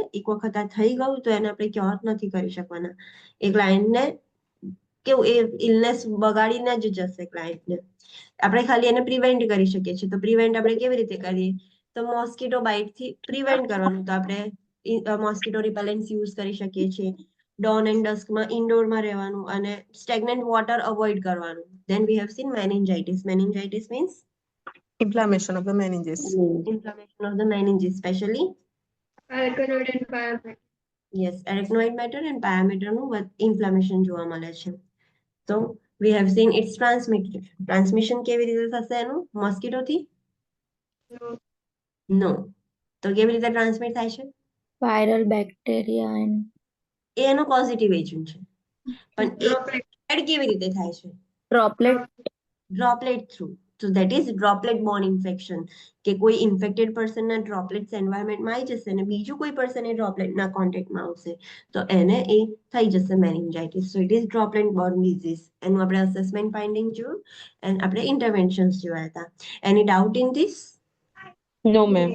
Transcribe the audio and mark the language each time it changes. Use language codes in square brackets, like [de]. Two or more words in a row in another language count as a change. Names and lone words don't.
[gu] એક વખત આ થઈ ગયું તો એને આપણે ક્યોર નથી કરી શકવાના. એ ક્લાયન્ટને કેવું, એ ઇલનેસ બગાડીને જ જશે ક્લાયન્ટને. આપણે ખાલી એને પ્રિવેન્ટ કરી શકીએ છીએ. તો પ્રિવેન્ટ આપણે કેવી રીતે કરીએ? તો [en] mosquito bite [gu] થી પ્રિવેન્ટ કરવાનું, તો આપણે [en] mosquito repellents use [gu] કરી શકીએ છીએ. [en] dawn and dusk [gu] ઇન્ડોરમાં રહેવાનું અને [en] stagnant water avoid [gu] કરવાનું. [en] Then we have seen meningitis. Meningitis means inflammation of the meninges. inflammation of the meninges, especially Arachnoid and pyometra. yes, arachnoid matter and pyometer [gu] નું ઇન્ફ્લામેશન જોવા મળે છે. તો [en] we have seen its transmission [gu] કેવી રીતે થશે એનું મોસ્કીટોથી? [en] No. [gu] નો. તો કેવી રીતે ટ્રાન્સમિટ થાય છે? [en] Viral bacteria and [gu] એ એનો પોઝિટિવ એજન્ટ છે, પણ એ [en] Droplet. [gu] સ્પ્રેડ કેવી રીતે થાય છે? [en] droplet. droplet through. So that is droplet borne infection, [gu] કે કોઈ ઇન્ફેક્ટેડ પર્સનના ડ્રોપલેટ્સ એન્વાયરમેન્ટમાં આવી જશે અને બીજું કોઈ પર્સન એ ડ્રોપલેટના કોન્ટેક્ટમાં આવશે, તો એને એ થઈ જશે મેનિન્જાઇટિસ. [en] so it is droplet borne disease. [gu] એનું આપણે [en] assessment finding [gu] જોયું એન્ડ આપણે ઇન્ટરવેન્શન્સ જોયા હતા. [en] any doubt in this? no ma'am.